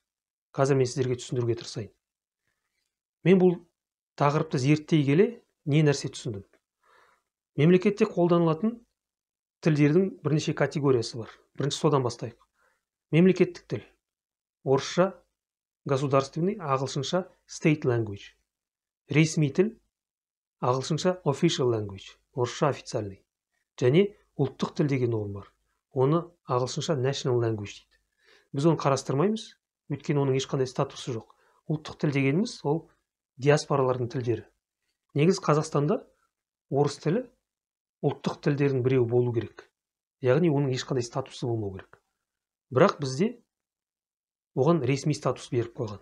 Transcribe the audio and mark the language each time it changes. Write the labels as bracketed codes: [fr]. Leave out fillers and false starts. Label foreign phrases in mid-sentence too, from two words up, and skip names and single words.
[kk] Қазір мен сіздерге түсіндіруге тырысайын. Мен бұл тақырыпты зерттей келе не нәрсе түсіндім? Мемлекетте қолданылатын тілдердің бірнеше категориясы бар. Бірінші содан бастайық. Мемлекеттік тіл. Орысша государственный, ағылшынша [en] state language. [kk] Ресми тіл, ағылшынша [en] official language, [kk] орысша официальный. Және ұлттық тіл деген ұғым бар. Оны ағылшынша [en] national language [kk] дейді. Біз оны қарастырмаймыз, өйткені оның ешқандай статусы жоқ. Ұлттық тіл дегеніміз ол диаспоралардың тілдері. Негіз Қазақстанда орыс тілі ұлттық тілдердің біреуі болу керек. Яғни оның ешқандай статусы болмау керек. Бірақ бізде оған ресми статус беріп қойған.